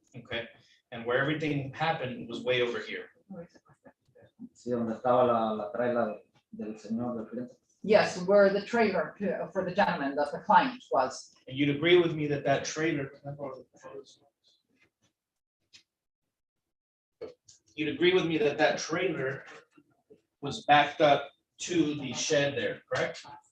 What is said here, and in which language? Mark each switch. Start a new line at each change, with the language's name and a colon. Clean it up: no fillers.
English: Okay, and where everything happened was way over here.
Spanish: sí, donde estaba la traila del señor del frente.
English: yes, where the trailer for the gentleman, that the client was. And you'd agree with me that that trailer. Can I borrow the photos? You'd agree with me that that trailer was backed up to the shed there, correct?